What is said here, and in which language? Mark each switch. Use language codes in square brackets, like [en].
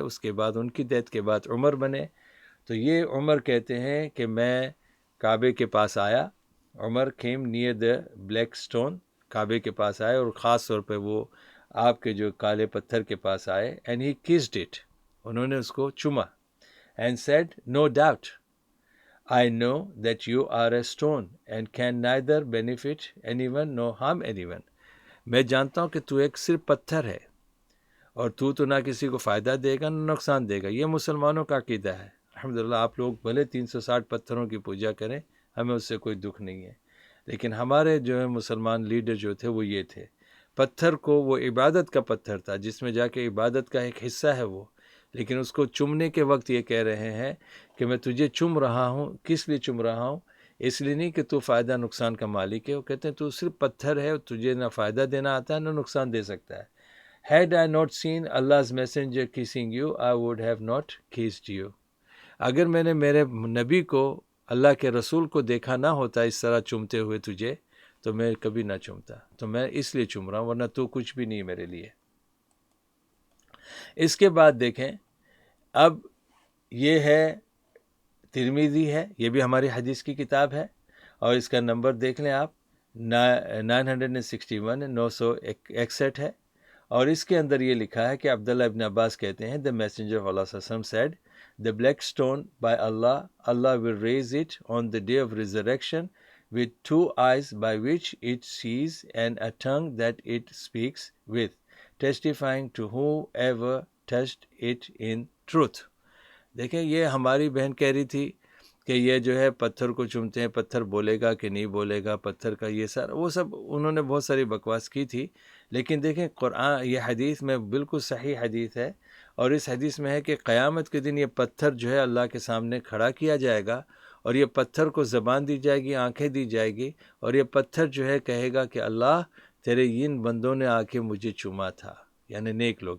[ur] اس کے بعد ان کی ڈیتھ کے بعد عمر بنے. تو یہ عمر کہتے ہیں کہ میں کعبے کے پاس آیا, عمر [en] came near the black stone, [ur] کعبے کے پاس آئے, اور خاص طور پہ وہ آپ کے جو کالے پتھر کے پاس آئے, [en] and he kissed it, [ur] انہوں نے اس کو چوما. [en] And said, no doubt, I know that you are a stone and can neither benefit anyone nor harm anyone. [ur] میں جانتا ہوں کہ تو ایک صرف پتھر ہے اور تو نہ کسی کو فائدہ دے گا نہ نقصان دے گا. یہ مسلمانوں کا عقیدہ ہے. الحمدللہ آپ لوگ بھلے 360 پتھروں کی پوجا کریں، ہمیں اس سے کوئی دکھ نہیں ہے، لیکن ہمارے جو ہے مسلمان لیڈر جو تھے وہ یہ تھے. پتھر کو وہ عبادت کا پتھر تھا جس میں جا کے عبادت کا ایک حصہ ہے وہ، لیکن اس کو چومنے کے وقت یہ کہہ رہے ہیں کہ میں تجھے چوم رہا ہوں. کس لیے چوم رہا ہوں؟ اس لیے نہیں کہ تو فائدہ نقصان کا مالک ہے. وہ کہتے ہیں تو صرف پتھر ہے، تجھے نہ فائدہ دینا آتا ہے نہ نقصان دے سکتا ہے. [en] Had I not seen Allah's messenger kissing you, I would have not kissed you. [ur] اگر میں نے میرے نبی کو، اللہ کے رسول کو دیکھا نہ ہوتا اس طرح چومتے ہوئے تجھے، تو میں کبھی نہ چومتا. تو میں اس لیے چوم رہا ہوں، ورنہ تو کچھ بھی نہیں میرے لیے. اس کے بعد دیکھیں، اب یہ ہے ترمذی ہے، یہ بھی ہماری حدیث کی کتاب ہے، اور اس کا نمبر دیکھ لیں آپ 961 961 ہے. اور اس کے اندر یہ لکھا ہے کہ عبداللہ ابن عباس کہتے ہیں, [en] the messenger of Allah sallallahu alaihi wasallam said, the black stone by Allah, Allah will raise it on the day of resurrection with 2 eyes by which it sees and a tongue that it speaks with, testifying to whoever touched it in truth. [ur] دیکھیں یہ ہماری بہن کہہ رہی تھی کہ یہ جو ہے پتھر کو چومتے ہیں, پتھر بولے گا کہ نہیں بولے گا, پتھر کا یہ سارا وہ سب انہوں نے بہت ساری بکواس کی تھی. لیکن دیکھیں قرآن یہ حدیث میں بالکل صحیح حدیث ہے, اور اس حدیث میں ہے کہ قیامت کے دن یہ پتھر جو ہے اللہ کے سامنے کھڑا کیا جائے گا, اور یہ پتھر کو زبان دی جائے گی, آنکھیں دی جائے گی, اور یہ پتھر جو ہے کہے گا کہ اللہ تیرے ان بندوں نے آ کے مجھے چوما تھا, یعنی نیک لوگ.